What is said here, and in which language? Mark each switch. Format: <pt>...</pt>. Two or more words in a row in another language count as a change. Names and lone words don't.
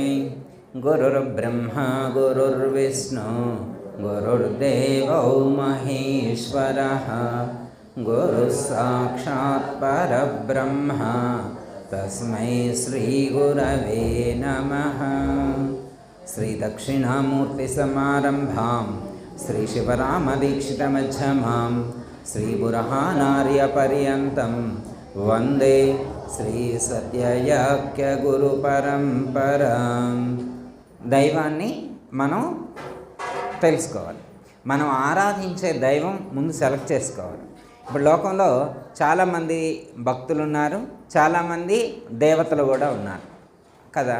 <sa>गुरुर्ब्रह्मा गुरुर्विष्णु गुरुर्देवो महेश्वरः गुरुः साक्षात् परब्रह्म तस्मै श्री गुरवे नमः। श्री दक्षिणामूर्ति समारंभां श्री शिवरामदीक्षितमध्यमां श्री बुरहानार्य पर्यन्तं वंदे శ్రీ సత్యయాఖ్య గురు పరంపర.</sa> <te>దైవాన్ని మనం తెలుసుకోవాలి. మనం ఆరాధించే దైవం ముందు సెలెక్ట్ చేసుకోవాలి. ఇప్పుడు లోకంలో చాలామంది భక్తులు ఉన్నారు, చాలామంది దేవతలు కూడా ఉన్నారు కదా.</te>